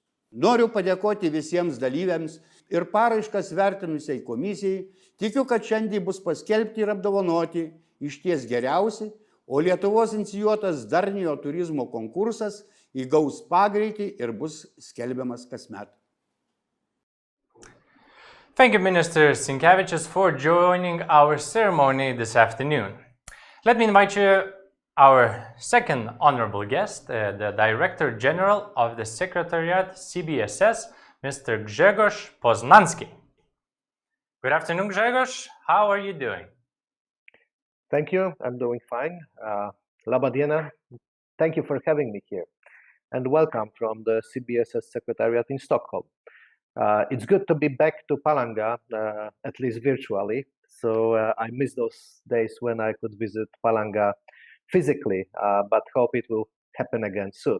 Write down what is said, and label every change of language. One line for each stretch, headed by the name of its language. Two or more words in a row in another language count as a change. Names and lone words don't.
Lithuanian: Noriu padėkoti visiems dalyviams ir paraiškas vertinusiai komisijai. Tikiu, kad šiandien bus paskelbti ir apdovanoti išties geriausi, o Lietuvos inicijuotas darniojo turizmo konkursas įgaus pagreitį ir bus skelbiamas kasmet.
English: Thank you, Minister Sinkevičius, for joining our ceremony this afternoon. Let me invite you, our second honorable guest, the Director General of the Secretariat CBSS, Mr. Grzegorz Poznanski. Good afternoon, Grzegorz. How are you doing? Thank you. I'm doing fine.
Lithuanian: Laba diena.
English: Thank you for having me here. And welcome from the CBSS Secretariat in Stockholm. It's good to be back to Palanga, at least virtually. So I miss those days when I could visit Palanga physically, but hope it will happen again soon.